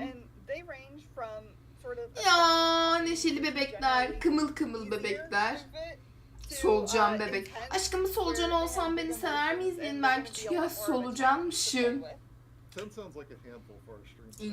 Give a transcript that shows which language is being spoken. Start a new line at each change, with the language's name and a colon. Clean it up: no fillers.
English: and they range from sort of
Turkish: Ya neşeli bebekler, kımıl kımıl bebekler. Solucan bebek. Aşkım solucan olsam beni sever miydin? Ben küçükken solucanmışım.
English: 10 sounds like a handful for our stream.